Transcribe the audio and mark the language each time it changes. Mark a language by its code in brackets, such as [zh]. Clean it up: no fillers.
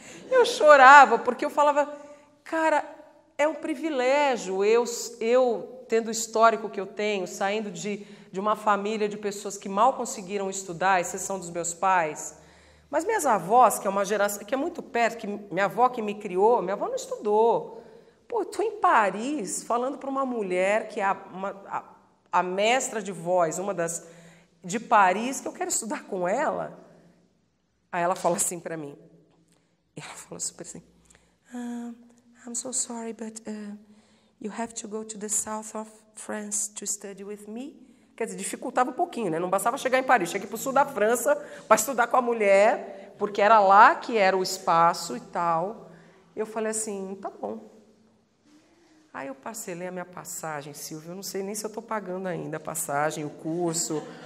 [pt] Eu chorava, porque eu falava, cara, é um privilégio eu tendo o histórico que eu tenho, saindo de uma família de pessoas que mal conseguiram estudar, à exceção dos meus pais. Mas minhas avós, que é uma geração que é muito perto, que minha avó que me criou, minha avó não estudou. Pô, eu estou em Paris falando para uma mulher que é a mestra de voz, uma das de Paris, que eu quero estudar com ela. Aí ela fala assim para mim, e ela fala super assim, [en] I'm so sorry, but you have to go to the south of France to study with me. [pt] Quer dizer, dificultava um pouquinho, né? Não bastava chegar em Paris, cheguei para o sul da França para estudar com a mulher, porque era lá que era o espaço e tal. Eu falei assim, tá bom. Aí eu parcelei a minha passagem, Silvia, eu não sei nem se eu estou pagando ainda a passagem, o curso.